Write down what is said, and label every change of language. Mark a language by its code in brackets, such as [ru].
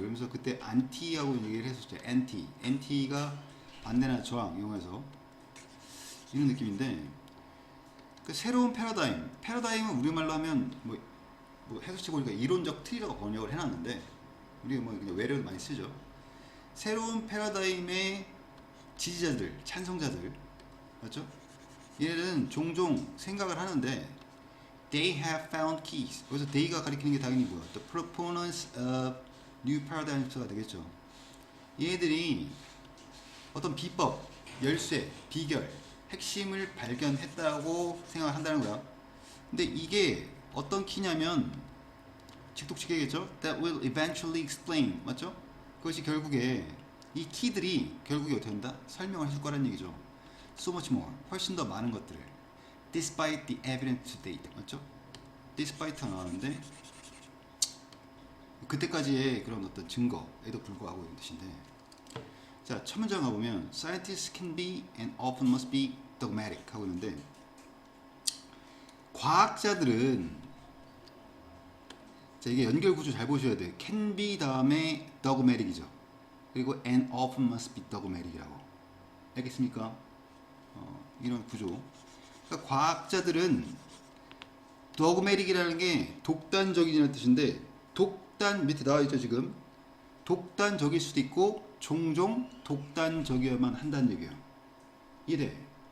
[ko] 그러면서 그때 안티하고 얘기를 했었죠. 안티가 반대나 저항 이용해서 이런 느낌인데 그 새로운 패러다임은 우리말로 하면 뭐 해석치 보니까 이론적 틀이라고 번역을 해놨는데 우리가 뭐 그냥 외래로 많이 쓰죠. 새로운 패러다임의 지지자들, 찬성자들 맞죠? 얘네들은 종종 생각을 하는데 [en] they have found keys. [ko] 그래서 they가 가리키는 게 당연히 뭐야? [en] The proponents of new paradigms가 [ko] 되겠죠. 얘네들이 어떤 비법, 열쇠, 비결, 핵심을 발견했다고 생각을 한다는 거야. 근데 이게 어떤 키냐면 직독치기겠죠? [en] That will eventually explain. [ko] 맞죠? 그것이 결국에 이 키들이 결국에 어떻게 한다? 설명을 해줄 거라는 얘기죠. [en] So much more. [ko] 훨씬 더 많은 것들을. [en] Despite the evidence to date. [ko] 맞죠? Despite가 나왔는데 그때까지의 그런 어떤 증거에도 불구하고 이런 뜻인데 자, 첫 문장 가보면 [en] Scientists can be and often must be dogmatic [ko] 하고 있는데 과학자들은 자, 이게 연결 구조 잘 보셔야 돼요. can be 다음에 dogmatic이죠. 그리고 [en] and often must be dogmatic [ko] 이라고. 알겠습니까? 이런 구조. 그러니까 과학자들은 dogmatic이라는 게 독단적이라는 뜻인데 독단 밑에 나와 있죠 지금. 독단적일 수도 있고 종종 독단적이어야만 한다는 얘기예요. 이해돼?